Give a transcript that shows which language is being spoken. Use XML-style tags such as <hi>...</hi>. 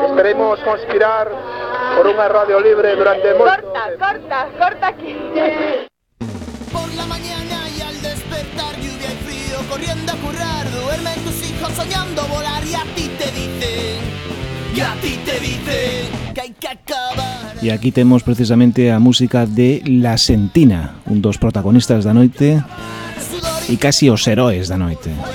<gl>Esperemos conspirar por unha Radio Libre durante moito. Corta aquí.</gl> <es>Por la mañana y al despertar, lluvia y frío, corriendo a currar, duermen tus hijos soñando volar, y a ti te dicen que hay que acabar.</es> <gl>E aquí temos precisamente a música de La Sentina, un dos protagonistas da noite e casi os heróis da noite.</gl>